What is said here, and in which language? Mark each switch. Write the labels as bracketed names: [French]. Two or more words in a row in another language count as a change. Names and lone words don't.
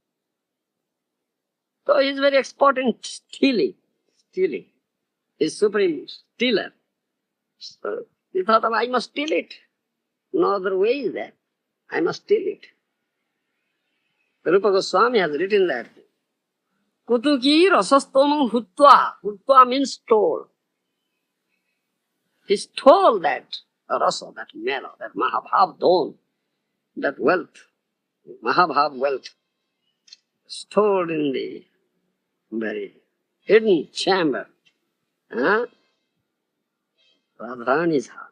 [English] So he is very expert in stealing. Stealing. He is supreme stealer. So he thought of, I must steal it. No other way is there. I must steal it. Rupa Goswami has written that. [Sanskrit] Kutuki rasastomam hutva. [English] Hutva means stole. He stole that rasa, that mellow, that Mahabhav don, that wealth, Mahabhav wealth, stored in the very hidden chamber. Huh? Radharani's heart.